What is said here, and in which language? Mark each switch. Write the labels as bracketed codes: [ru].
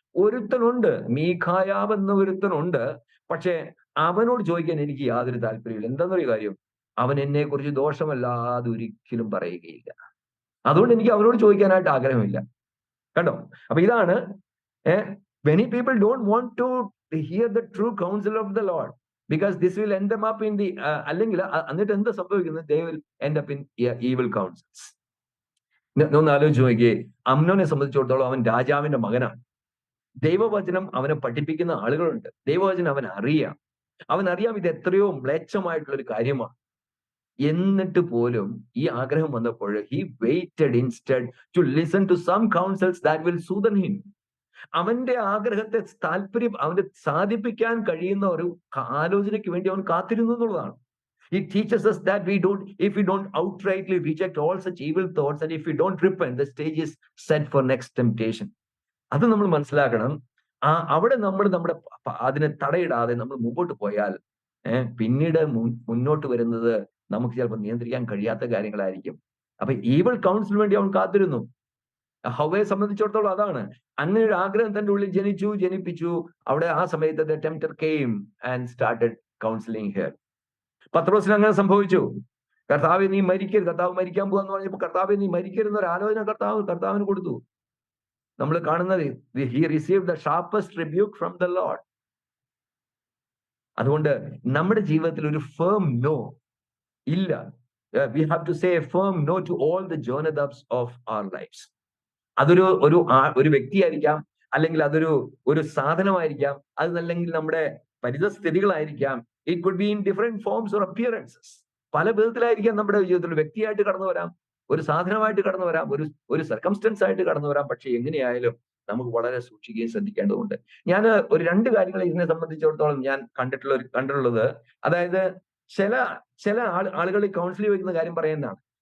[ml] ഒരുത്തനുണ്ട്, മീഖായാവ് എന്ന ഒരുത്തനുണ്ട്, പക്ഷെ അവനോട് ചോദിക്കാൻ എനിക്ക് യാതൊരു താല്പര്യമില്ല. എന്താന്നൊരു കാര്യം, അവൻ എന്നെ കുറിച്ച് ദോഷമല്ലാതെ ഒരിക്കലും പറയുകയില്ല. അതുകൊണ്ട് എനിക്ക് അവനോട് ചോദിക്കാനായിട്ട് ആഗ്രഹമില്ല. കണ്ടോ? അപ്പൊ ഇതാണ് [en] many people don't want to hear the true counsel of the Lord because this will end them up in the [ml] അല്ലെങ്കിൽ എന്നിട്ട് എന്താ സംഭവിക്കുന്നത്? [en] They will end up in evil counsels. [ml] ഒന്ന് ആലോചിച്ച് നോക്കിയേ, അമ്നോനെ സംബന്ധിച്ചിടത്തോളം അവൻ രാജാവിന്റെ മകനാണ്. ദൈവവചനം അവനെ പഠിപ്പിക്കുന്ന ആളുകളുണ്ട്. ദൈവവചനം അവനറിയാം ഇത് എത്രയോ മ്ലേച്ഛമായിട്ടുള്ള ഒരു കാര്യമാണ്. എന്നിട്ട് പോലും ഈ ആഗ്രഹം വന്നപ്പോൾ [en] he waited instead to listen to some counsels that will soothe him. [ml] അവന്റെ ആഗ്രഹത്തെ അവന്റെ സാധിപ്പിക്കാൻ കഴിയുന്ന ഒരു ആലോചനയ്ക്ക് വേണ്ടി അവൻ കാത്തിരുന്നു എന്നുള്ളതാണ്. [en] It teaches us that if we don't outrightly reject all such evil thoughts and if we don't repent, the stage is set for next temptation. [ml] അത് നമ്മൾ മനസ്സിലാക്കണം. അവിടെ നമ്മൾ അതിനെ തടയിടാതെ നമ്മൾ മുമ്പോട്ട് പോയാൽ പിന്നീട് മുന്നോട്ട് വരുന്നത് നമുക്ക് ചിലപ്പോൾ നിയന്ത്രിക്കാൻ കഴിയാത്ത കാര്യങ്ങളായിരിക്കും. അപ്പൊ ഈവിൾ കൗൺസിലിന് വേണ്ടി അവൻ കാത്തിരുന്നു. ഹവ്വയെ സംബന്ധിച്ചിടത്തോളം അതാണ്. അങ്ങനെ ഒരു ആഗ്രഹം തന്റെ ഉള്ളിൽ ജനിപ്പിച്ചു. അവിടെ ആ സമയത്ത് [en] the tempter came and started counseling her. [ml] പത്രോസിന് അങ്ങനെ സംഭവിച്ചു. കർത്താവെ നീ മരിക്കരുത്, കർത്താവ് മരിക്കാൻ പോവാന്ന് പറഞ്ഞപ്പോൾ കർത്താവെ നീ മരിക്കരുന്ന ഒരു ആലോചന കർത്താവിന് കൊടുത്തു. നമ്മൾ കാണുന്നത് [en] he received the sharpest rebuke from the Lord. [ml] അതുകൊണ്ട് നമ്മുടെ ജീവിതത്തിൽ ഒരു [en] firm no [ml] ഇല്ല. [en] We have to say a firm no to all the Jonadabs of our lives. [ml] അതൊരു വ്യക്തിയായിരിക്കാം, അല്ലെങ്കിൽ ഒരു സാധനമായിരിക്കാം, അതല്ലെങ്കിൽ നമ്മുടെ പരിതസ്ഥിതികളായിരിക്കാം. [en] It could be in different forms or appearances. [ml] പല വിധത്തിലായിരിക്കാം നമ്മുടെ ജീവിതത്തിൽ. വ്യക്തിയായിട്ട് കടന്നു വരാം, ഒരു സാധനമായിട്ട് കടന്നു വരാം, ഒരു സർക്കംസ്റ്റൻസ് ആയിട്ട് കടന്നു വരാം. പക്ഷെ എങ്ങനെയായാലും നമുക്ക് വളരെ സൂക്ഷിക്കുകയും ശ്രദ്ധിക്കേണ്ടതുണ്ട്. ഞാൻ ഒരു 2 കാര്യങ്ങൾ ഇതിനെ സംബന്ധിച്ചിടത്തോളം ഞാൻ കണ്ടിട്ടുള്ളത്, അതായത് ചില ആളുകൾ ഈ കൗൺസിലിംഗ് വയ്ക്കുന്ന കാര്യം പറയുന്നതാണ്.